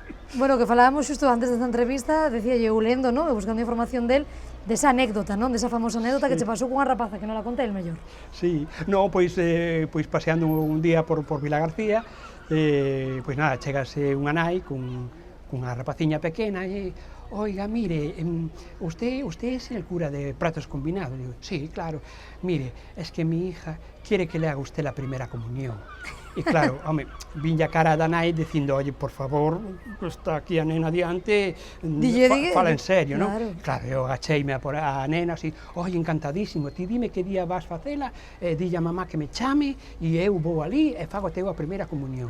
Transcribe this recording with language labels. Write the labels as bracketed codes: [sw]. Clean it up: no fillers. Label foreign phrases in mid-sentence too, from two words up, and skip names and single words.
[gl] Bueno, que falábamos xusto antes desta entrevista, decía eu lendo, non? Buscando información del, desa anécdota, non? Desa famosa anécdota que che pasou cunha rapaza, que non la contei el mellor. Sí, non, pois paseando un día por Vila García, pois nada, chegase unha nai cunha rapaciña pequena e oiga, mire, [es] usted es el cura de Pratos Combinados. Digo, sí, claro, mire, es que mi hija quiere que le haga usted la primera comunión. [gl] E claro, home, viña cara da nai dicindo, oye, por favor, está aquí a nena diante, fala en serio, non? Claro, eu agacheime a nena así, oye, encantadísimo, ti dime que día vas facela, dille a mamá que me chame, e eu vou ali e fago teu a primeira comunión.